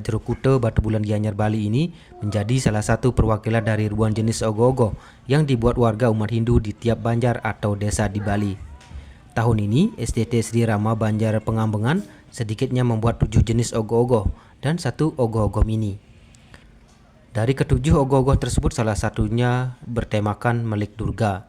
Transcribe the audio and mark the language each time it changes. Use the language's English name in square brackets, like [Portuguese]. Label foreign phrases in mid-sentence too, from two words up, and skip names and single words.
[Indonesian] Jerukute Batu Bulan Gianyar Bali ini menjadi salah satu perwakilan dari ribuan jenis ogoh-ogoh yang dibuat warga umat Hindu di tiap banjar atau desa di Bali. Tahun ini, SDT Sri Rama Banjar Pengambangan sedikitnya membuat 7 jenis ogoh-ogoh dan satu ogoh-ogoh mini. Dari ketujuh ogoh-ogoh tersebut salah satunya bertemakan Melik Durga.